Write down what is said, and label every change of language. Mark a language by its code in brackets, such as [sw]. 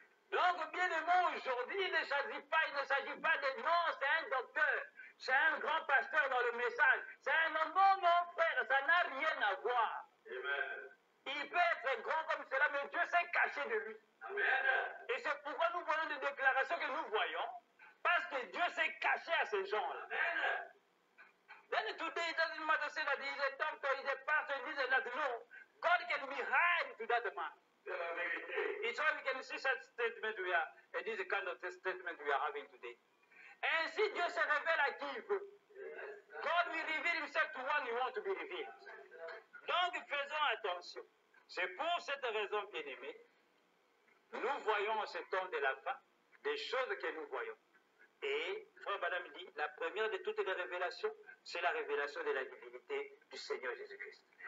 [fr] Donc, bien aimé, aujourd'hui, il ne s'agit pas de non, c'est un docteur, c'est un grand pasteur dans le message, c'est un homme, non, frère, ça n'a rien à voir. Amen. Il peut être grand comme cela, mais Dieu s'est caché de lui. Amen. Et c'est pourquoi nous voyons des déclarations que nous voyons, parce que Dieu s'est caché à ces gens-là. [en] Then today it doesn't matter say that he's a doctor, he's a pastor, this and that. No, God can be hiding to that man. It's why we can see such statement we are, and this is the kind of statement we are having today. [fr] Ainsi Dieu se révèle à qui il veut. [en] God will reveal himself to one he wants to be revealed. [fr] Donc faisons attention. C'est pour cette raison, bien-aimés, nous voyons en ce temps de la fin des choses que nous voyons. Et Frère Branham dit, la première de toutes les révélations, c'est la révélation de la divinité du Seigneur Jésus-Christ.